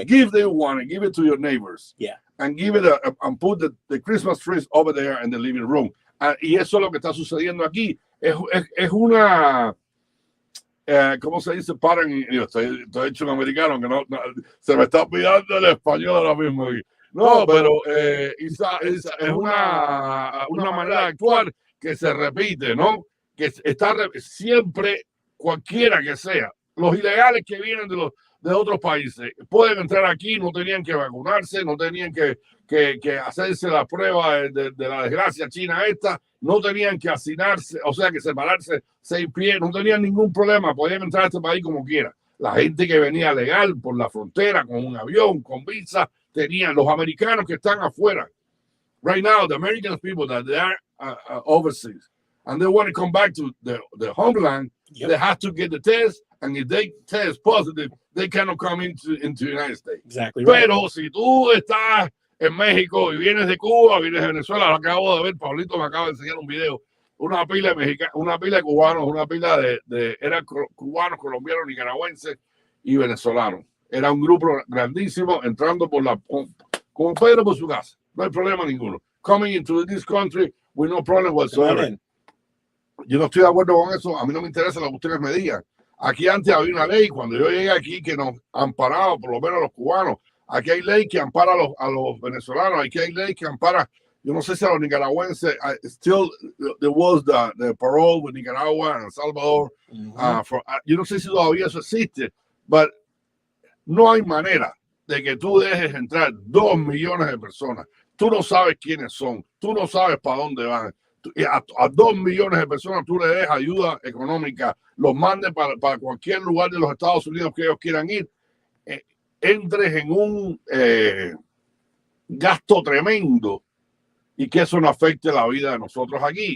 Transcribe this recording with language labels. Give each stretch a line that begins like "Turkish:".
English: The gift that you wanted, give it to your neighbors. Yeah. And give it and put the Christmas trees over there in the living room.
Spanish: Y eso es lo que está sucediendo aquí. Es una, ¿cómo se dice? Yo estoy hecho un americano que no, se me está olvidando el español ahora mismo. No, pero es una manera de actuar que se repite, ¿no? Que está siempre, cualquiera que sea. Los ilegales que vienen de otros países pueden entrar aquí, no tenían que vacunarse, no tenían que hacerse la prueba de la desgracia china esta, no tenían que hacinarse, o sea, que separarse 6 pies, no tenían ningún problema, podían entrar a este país como quiera. La gente que venía legal por la frontera, con un avión, con visa, tenían los americanos que están afuera.
English: Right now, the American people that they are overseas, and they want to come back to the homeland, they have to get the test, and if they test positive, they cannot come into the United States. Exactly right.
Spanish: Pero si tú estás en México y vienes de Cuba, vienes de Venezuela, lo acabo de ver, Pablito me acaba de enseñar un video, una pila de mexicanos, una pila de cubanos, una pila eran cubanos, colombianos, nicaragüenses y venezolanos. Era un grupo grandísimo entrando por como Pedro por su casa. No hay problema ninguno.
English: Coming into this country with no problem whatsoever.
Spanish: Yo no estoy de acuerdo con eso. A mí no me interesa lo que ustedes me digan. Aquí antes había una ley, cuando yo llegué aquí, que nos amparaba, por lo menos a los cubanos. Aquí hay ley que ampara a los venezolanos. Aquí hay ley que ampara, yo no sé si a los nicaragüenses.
English: Still, there was the parole with Nicaragua and El Salvador.
Spanish: Yo no sé si todavía eso existe, but no hay manera de que tú dejes entrar 2 millones de personas. Tú no sabes quiénes son, tú no sabes para dónde van. A 2 millones de personas tú le des ayuda económica, los mandes para cualquier lugar de los Estados Unidos que ellos quieran ir, entres en un gasto tremendo y que eso no afecte la vida de nosotros aquí.